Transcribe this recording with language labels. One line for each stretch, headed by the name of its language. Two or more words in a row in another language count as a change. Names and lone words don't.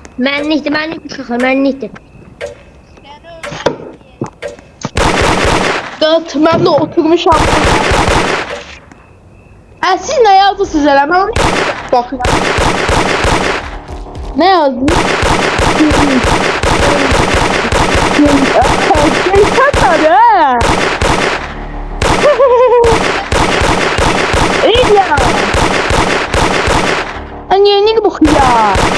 Azerbaijani: Mənlikdir uşaqlar, mənlikdir. Qat, mən də oturmuşam. Siz nə yazdınız elə? Mən onu bakın. Nə yazdınız? Şeytan ha.
Turkish: İyi ya. Anne ne bu ya?